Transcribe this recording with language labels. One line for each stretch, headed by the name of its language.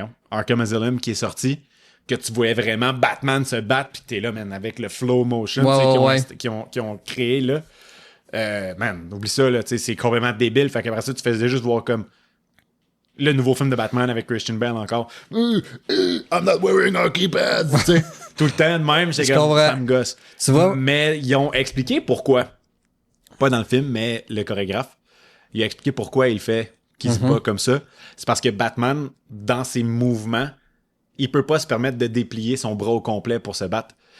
French: Arkham Asylum qui est sorti. Que tu voyais vraiment Batman se battre, puis t'es là, man, avec le flow motion qu'ils ont créé, là. Man, oublie ça, là, tu sais, c'est complètement débile. Fait qu'après ça, tu faisais juste voir comme le nouveau film de Batman avec Christian Bale encore.
English: I'm not wearing hockey pads.
French: Tout le temps de même, c'est comme ça me gosse. Tu vois? Mais ils ont expliqué pourquoi. Pas dans le film, mais le chorégraphe. Il a expliqué pourquoi il fait qu'il se bat comme ça. C'est parce que Batman, dans ses mouvements, il peut pas se permettre de déplier son bras au complet pour se battre.